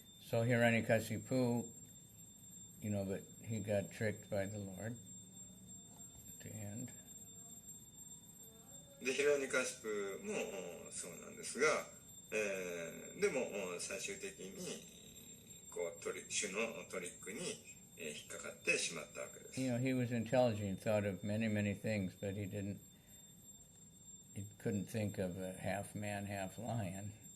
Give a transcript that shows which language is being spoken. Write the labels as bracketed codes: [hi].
[en] So Hiranyakasipu, but he got tricked by the Lord at the end. [ja] で、ヒラニカスプもそうなんですが、でも最終的に主のトリックに引っかかってしまったわけです。 [en] He was intelligent, thought of many, many things, but he couldn't think of a half man, half lion.